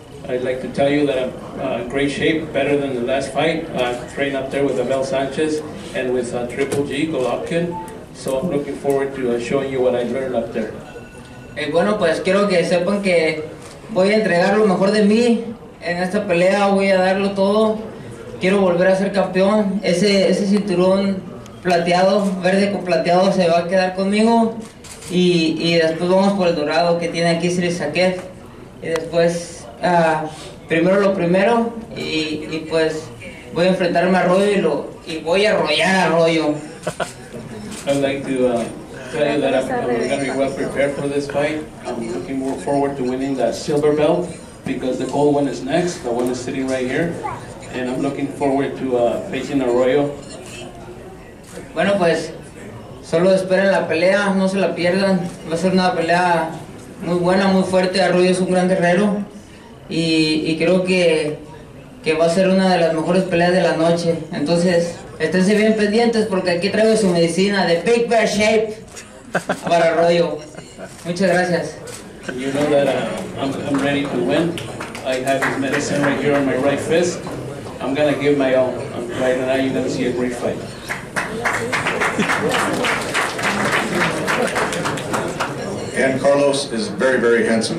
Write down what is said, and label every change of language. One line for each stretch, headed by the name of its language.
English: I'd like to tell you that I'm in great shape, better than the last fight. I trained up there with Abel Sanchez and with Triple G Golovkin, so I'm looking forward to showing you what I learned up there.
Spanish: Bueno, pues quiero que sepan que voy a entregar lo mejor de mí. En esta pelea voy a darlo todo. Quiero volver a ser campeón. Ese cinturón plateado, verde con plateado, se va a quedar conmigo. Y después vamos por el dorado que tiene aquí Sri Saket. Y después, primero lo primero. Y pues voy a enfrentarme a Arroyo y voy a arrollar a Arroyo.
English: I'd like to tell you that I'm going to be well prepared for this fight. I'm looking forward to winning that silver belt, because the gold one is next. The one is sitting right here, and I'm looking forward to facing Arroyo.
Spanish: Bueno, pues solo esperen la pelea, no se la pierdan. Va a ser una pelea muy buena, muy fuerte. Arroyo es un gran guerrero y creo que va a ser una de las mejores peleas de la noche. Entonces, esténse bien pendientes porque aquí traigo su medicina de Big Bear Shape para Arroyo. Muchas gracias.
English: You know that I'm ready to win. I have his medicine right here on my right fist. I'm going to give my all. Right now you're going to see a great fight. And Carlos is very, very handsome.